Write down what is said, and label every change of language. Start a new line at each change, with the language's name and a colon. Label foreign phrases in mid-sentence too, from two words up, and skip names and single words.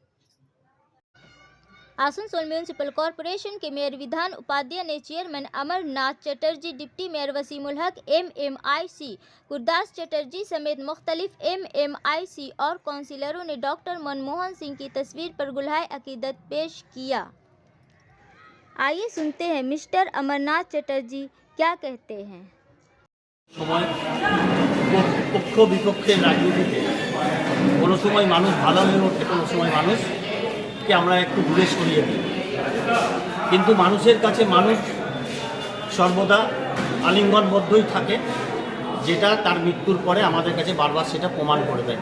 Urdu: آسنسول میونسپل کارپوریشن کے میئر ودھان اپادھیائے نے چیئرمین امر ناتھ چٹرجی، ڈپٹی میئر وسیم الحق، ایم آئی سی گورداس چٹرجی سمیت مختلف ایم آئی سی اور کونسلروں نے ڈاکٹر منموہن سنگھ کی تصویر پر گلہائے عقیدت پیش کیا۔ آئیے سنتے ہیں مسٹر امر ناتھ چٹرجی کیا کہتے ہیں۔
Bangla: পক্ষ বিপক্ষের রাজনীতিতে কোনো সময় মানুষ ভালো হয়ে ওঠে, কোনো সময় মানুষকে আমরা একটু দূরে সরিয়ে দিই, কিন্তু মানুষের কাছে মানুষ সর্বদা আলিঙ্গনবদ্ধই থাকে, যেটা তার মৃত্যুর পরে আমাদের কাছে বারবার সেটা প্রমাণ করে দেয়।